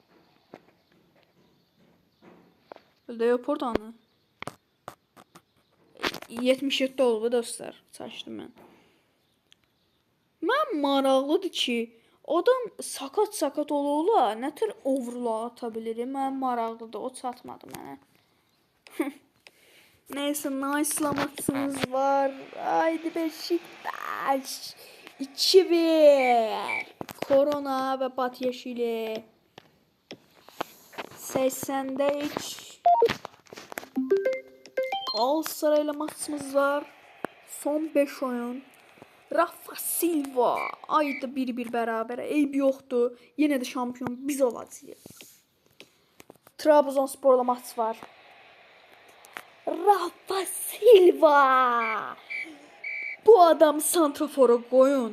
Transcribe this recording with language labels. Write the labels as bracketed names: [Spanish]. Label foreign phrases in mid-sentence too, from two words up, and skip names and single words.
[Azerbaijani] Leopold anı 77 olub dostlar. Çaşdım mən. Mən maraqlıdır ki, adam sakat ola nə tür overall ata bilir. Mən maraqlıdır, o çatmadı mənə. [Turkish] Neyse, Nice'la maçımız var. Haydi Beşiktaş. 2-1. Korona ve Badiashile. 80'de hiç. Galatasaray'la maçımız var. Son 5 oyun. Rafa Silva. [Azerbaijani] Ayda 1-1 bərabərə. Eyb yoxdur. Yenə də şampiyon biz olacağıq. Trabzonsporla maç var. Rafa Silva. Bu adam santrafora qoyun.